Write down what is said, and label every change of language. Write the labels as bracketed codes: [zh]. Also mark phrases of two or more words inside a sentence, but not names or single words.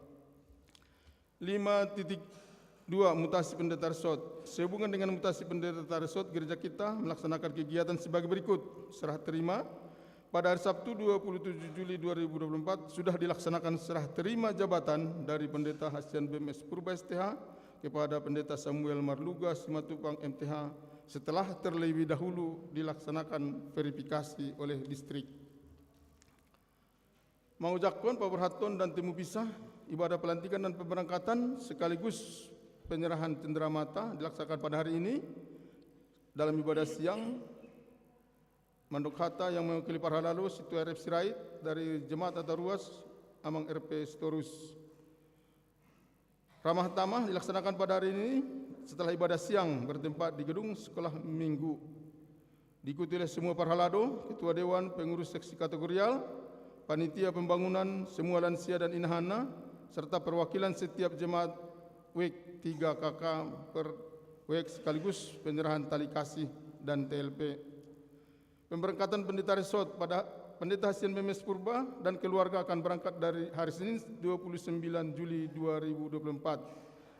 [id] 5.2 Mutasi Pendeta Resort. Sehubungan dengan mutasi Pendeta Resort, gereja kita melaksanakan kegiatan sebagai berikut. Serah terima. Pada hari Sabtu 27 Juli 2024 sudah dilaksanakan serah terima jabatan dari Pendeta Hasian BMS Purba STH kepada Pendeta Samuel Marluga Simatupang MTH setelah terlebih dahulu dilaksanakan verifikasi oleh distrik. Mengucapkan pemerhatian dan temu pisah ibadah pelantikan dan pemberangkatan sekaligus penyerahan cenderamata dilaksanakan pada hari ini. Dalam ibadah siang, Manduk Hatta yang mewakili para lalu Situ RF Sirait dari Jemaat Ataruas Amang RP Sitorus. Ramah tamah dilaksanakan pada hari ini setelah ibadah siang bertempat di gedung sekolah minggu. Diikuti oleh semua parhalado, ketua dewan, pengurus seksi kategorial, panitia pembangunan, semua lansia dan inahana, serta perwakilan setiap jemaat WEK 3 KK per WEK sekaligus penyerahan tali kasih dan TLP. Pemberangkatan Pendeta Resort pada Pendeta Hasian BMS Purba dan keluarga akan berangkat dari hari Senin 29 Juli 2024.